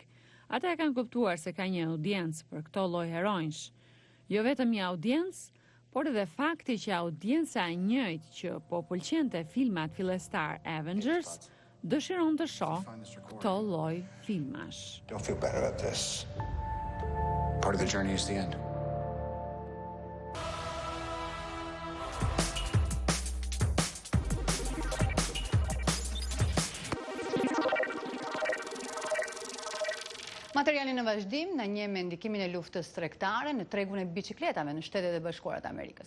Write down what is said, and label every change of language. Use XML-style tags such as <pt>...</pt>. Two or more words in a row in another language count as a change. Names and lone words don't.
<sq>Ata e kanë kuptuar se ka një audiencë për këto lloj heronjsh. Jo vetëm një audiencë, por edhe fakti që audienca e njëjtë që po pëlqente filmat fillestar Avengers dëshiron të shoh këto lloj filmash.</sq> <en>Don't feel better about this. Part of the journey is the end.</en> <sq>Materiali në vazhdim na njeh me ndikimin e luftës tregtare në tregun e biçikletave në Shtetet e Bashkuara të Amerikës.</sq>